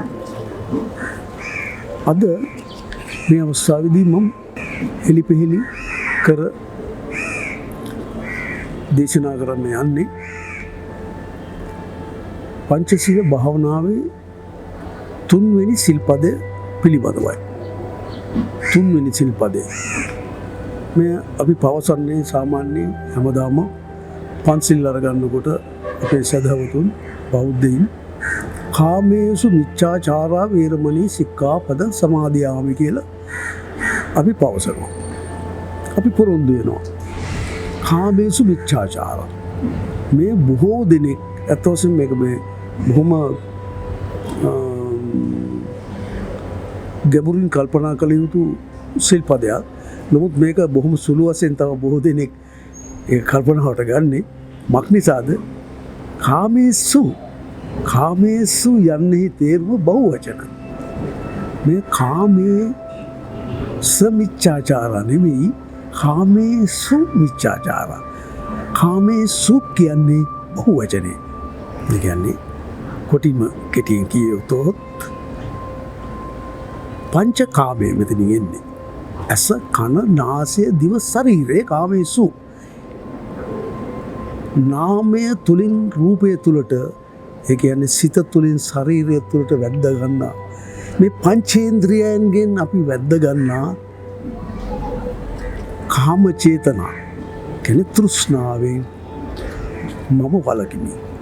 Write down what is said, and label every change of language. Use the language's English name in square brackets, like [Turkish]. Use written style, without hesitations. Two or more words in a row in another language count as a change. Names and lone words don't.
[Sinhala] අද මේ අවස්ථාවේදී මම එලිපෙහෙලි කර දේශනා කරන්න යන්නේ පංචශීල භාවනාවේ තුන්වෙනි සිල්පදය පිළිබඳවයි. තුන්වෙනි සිල්පදය මේ අපි පවසන්නේ සාමාන්‍යයෙන් හැමදාම පන්සිල් අරගන්නකොට අපේ සදහවතුන් බෞද්ධයින් [Pali] කාමේසු මිච්ඡාචාරා වේරමණී සික්ඛාපද සමාදියාමි [Sinhala] කියලා අපි පවසනවා. අපි පොරොන්දු වෙනවා. [Pali] කාමේසු මිච්ඡාචාරා [Sinhala] මේ බොහෝ දෙනෙක් අතොසින් මේක මේ බොහොම ගැඹුරින් කල්පනා කළ යුතු සිල්පදයක්. නමුත් මේක බොහොම සුළු වශයෙන් තව බොහෝ දෙනෙක් ඒ කල්පනාවට ගන්නෙ මක් නිසාද? කාමේසු යන්නේ තේරුම බහුවචන. මේ කාමයේ සමිච්ඡාචාරා නෙමෙයි [Pali] කාමේසු මිච්ඡාචාරා. [Sinhala] කාමේසු කියන්නේ බහුවචනේ. ඒ කියන්නේ කෙටියෙන් කියතොත් පංචකාමයේ මෙතනින් එන්නේ. ඇස කන නාසය දිව ශරීරය කාමේසු. නාමය තුලින් රූපය තුලට ඒ කියන්නේ සිත තුලින් ශරීරය තුලට වැද්ද ගන්නා මේ පංචේන්ද්‍රයන්ගෙන් අපි වැද්ද ගන්නා කාම චේතනා කියන්නේ තෘෂ්ණාවෙන් මම වලකිනි.